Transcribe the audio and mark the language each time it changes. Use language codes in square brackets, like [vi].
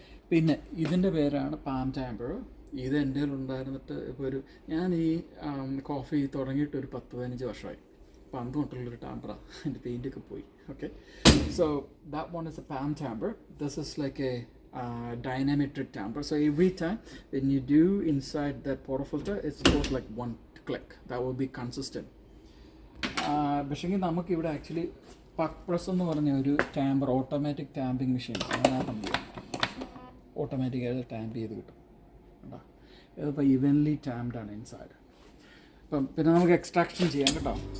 [ml] പിന്നെ ഇതിൻ്റെ പേരാണ് പാം ടാമ്പർ. ഇത് എൻ്റെ ഉണ്ടായിരുന്നിട്ട് ഇപ്പോൾ ഞാൻ ഈ കോഫി തുടങ്ങിയിട്ട് ഒരു 10-15 വർഷമായി. അപ്പോൾ അന്ന് തൊട്ടുള്ളൊരു ടാമ്പറാണ്. എൻ്റെ പെയിൻ്റൊക്കെ പോയി. Okay, [en] So that one is a palm tamper. This is like a dynametric tamper. So every time when you do inside that portafilter, it goes like 1 click. That will be consistent. [ml] പക്ഷേ നമുക്കിവിടെ actually പക്ക് press എന്ന് പറഞ്ഞ ഒരു tamper, automatic ടാമ്പിങ് machine, അങ്ങനെ സംഭവം ഓട്ടോമാറ്റിക്കായിട്ട് ടാമ്പ് ചെയ്ത് കിട്ടും. കേട്ടോ, ഇതിപ്പോൾ ഇവൻലി ടാംപ്ഡ് ആണ് ഇൻസൈഡ്. അപ്പം പിന്നെ നമുക്ക് എക്സ്ട്രാക്ഷൻ ചെയ്യാം കേട്ടോ.